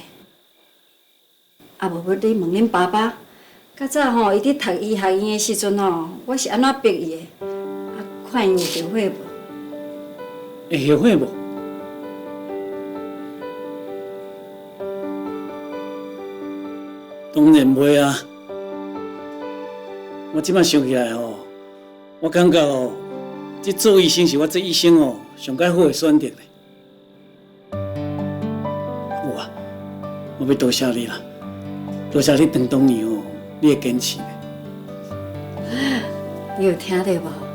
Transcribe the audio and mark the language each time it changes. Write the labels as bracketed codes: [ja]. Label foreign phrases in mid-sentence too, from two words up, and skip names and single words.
[nan] 啊，无要你问恁爸爸，较早吼，伊伫读医学院的时阵吼，我是安怎逼伊的？啊，看伊有后悔无？会后悔无？当然袂啊！我即摆想起来吼，我感觉哦，这做医生是我这一生哦上解好的选择咧。好啊，我要多谢你啦，多谢你当年哦，你的坚持。你有听到无？